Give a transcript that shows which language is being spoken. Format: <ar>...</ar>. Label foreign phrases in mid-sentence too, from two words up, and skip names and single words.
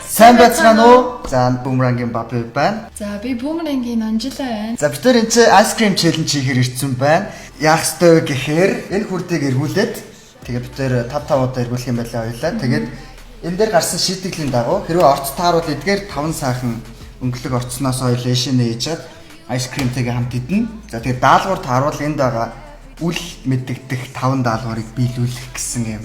<mn>Сайн байцгаана уу? За Boomerang-ийн Баби байна. За би Boomerang-ийн Анжела байна. За бид нар энэ</mn> <en>ice cream challenge</en> <mn>хийхээр ирсэн байна. Яах ёстой вэ гэхээр энэ хүрдийг эргүүлээд тэгээд бид нар 5 удаа эргүүлэх юм байлаа хоёлаа. Тэгээд энэ дээр гарсан шийтгэлийн дагуу хэрвээ орц тааруул эдгээр 5 сайхан өнгөлөг орцноос хоёул эшинэ ээжээд</mn> <en>ice cream-</en> <mn>тэйгээ хамт идэнэ. За тэгээд даалгавар тааруул энд байгаа үл мэддэгдэх 5 даалгаврыг биелүүлэх гэсэн юм.</mn>